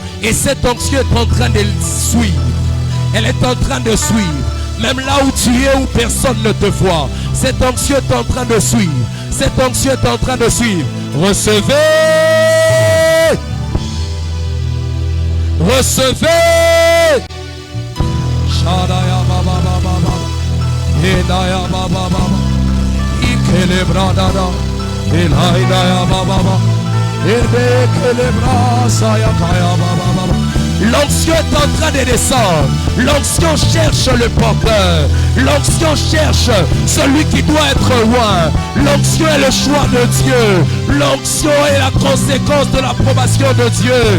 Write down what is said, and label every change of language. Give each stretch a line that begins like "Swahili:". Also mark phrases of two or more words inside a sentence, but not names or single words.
French: Et cette onction est en train de suivre. Elle est en train de suivre. Même là où tu es, où personne ne te voit. Cette onction est en train de suivre. Cette onction est en train de suivre. Recevez. Recevez. Shadaya baba baba. Edaya baba baba. Ikele bradada. Elaya baba baba. L'onction est en train de descendre. L'onction cherche le porteur. L'onction cherche celui qui doit être loin. L'onction est le choix de Dieu. L'onction est la conséquence de l'approbation de Dieu.